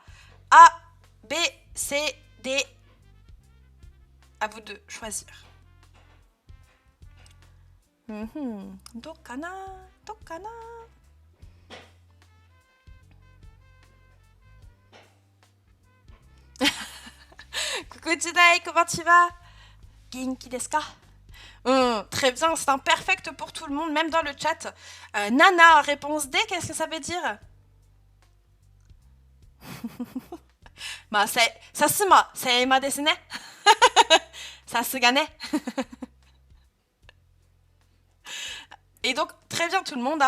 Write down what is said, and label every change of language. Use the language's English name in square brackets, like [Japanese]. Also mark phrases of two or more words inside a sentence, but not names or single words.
[French] A, B, C, D. À vous de choisir. [Japanese] どうかな、どうかな. [French] Coucou Judai, comment tu vas? [Japanese] 元気ですか? [French] Très bien, c'est un perfect pour tout le monde, même dans le chat. Nana, réponse D, qu'est-ce que ça veut dire? Bah, Sasuma, c'est Emma [Japanese] ですね. さすがね. [French] Et donc, très bien tout le monde, hein.